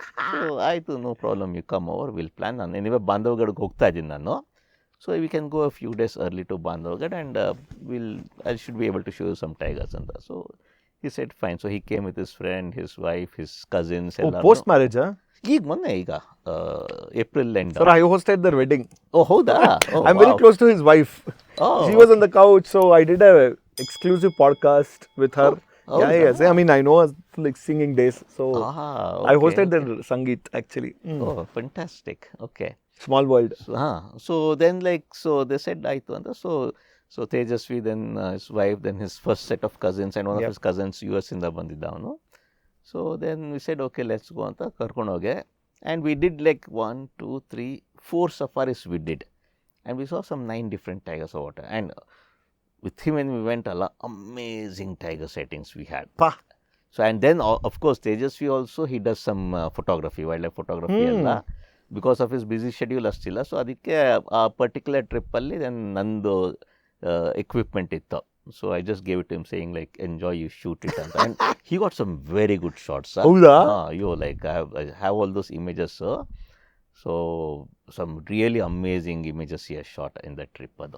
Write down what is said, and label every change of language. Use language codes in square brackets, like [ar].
[en] so [kn] ಆಯಿತು, [en] No problem, you come over, will plan. [kn] ನಾನು [en] anyway [kn] ಬಾಂಧವ್ಗಢ್ಗೆ ಹೋಗ್ತಾ ಇದ್ದೀನಿ ನಾನು. [en] so we can go a few days early to Bandhavgarh and I should be able to show you some tigers [kn] ಅಂತ. [en] So he said fine. So he came with his friend, his wife, his cousins [kn] ಎಲ್ಲ. [en] post marriage [kn] ಈಗ ಮೊನ್ನೆ, ಈಗ April end. [en] Sir, I hosted their wedding. [kn] Oh, ಹೌದಾ? [en] I'm very close to his wife. She was on the couch, so I did a exclusive podcast with her. Yeah. I mean, I know her like singing days, so I hosted their Sangeet actually. Oh, fantastic. Okay. Small world. So then like, so they said [kn] ಆಯಿತು ಅಂತ. [en] So Tejaswi, then his wife, then his first set of cousins, and one of his cousins US [kn] ಇಂದ ಬಂದಿದ್ದ ಅವನು. [en] So then we said, okay, let's go [kn] ಅಂತ ಕರ್ಕೊಂಡು ಹೋಗೆ. [en] And we did like 1, 2, 3, 4 safaris we did. And we saw some 9 different tigers or water. And with him when we went, amazing tiger sightings we had. So and then of course Tejasvi also, he does some photography, wildlife photography [kn] ಎಲ್ಲ. [en] Because of his busy schedule [kn] ಅಷ್ಟಿಲ್ಲ. So ಅದಕ್ಕೆ ಆ particular ಟ್ರಿಪ್ಪಲ್ಲಿ ನಂದು equipment ಇತ್ತು. [en] So I just gave it to him saying like, enjoy, you shoot it. And he got some very good shots. [kn] ಹೌದಾ? [en] Like I have all those images. So some really amazing images he has shot in that trip.